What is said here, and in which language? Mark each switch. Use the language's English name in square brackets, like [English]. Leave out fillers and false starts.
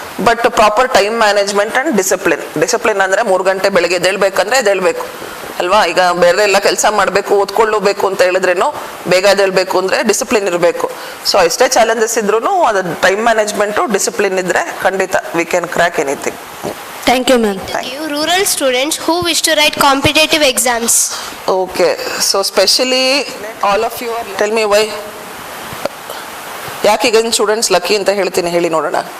[Kannada] But proper time management and discipline ಅಂದರೆ 3 ಗಂಟೆ ಬೆಳಗ್ಗೆ ಎದ್ದೇಳ್ಬೇಕಂದ್ರೆ ಎದ್ದೇಳ್ಬೇಕು ಅಲ್ವಾ. ಈಗ ಬೇರೆ ಎಲ್ಲ ಕೆಲಸ ಮಾಡಬೇಕು, ಓದ್ಕೊಳ್ಳಬೇಕು ಅಂತ ಹೇಳಿದ್ರೇನು ಬೇಗ ಎದ್ದೇಳ್ಬೇಕು ಅಂದರೆ ಡಿಸಿಪ್ಲಿನ್ ಇರಬೇಕು. ಸೊ ಎಷ್ಟೇ ಚಾಲೆಂಜಸ್ ಇದ್ರೂ ಅದು ಟೈಮ್ ಮ್ಯಾನೇಜ್ಮೆಂಟು ಡಿಸಿಪ್ಲಿನ್ ಇದ್ದರೆ ಖಂಡಿತ [English] We can crack anything. Thank you, ma'am. You rural students who wish to write competitive exams. Okay, so specially all of you are, tell me why. [Kannada] ಯಾಕೆ ಈಗ students lucky ಅಂತ ಹೇಳ್ತೀನಿ, ಹೇಳಿ ನೋಡೋಣ.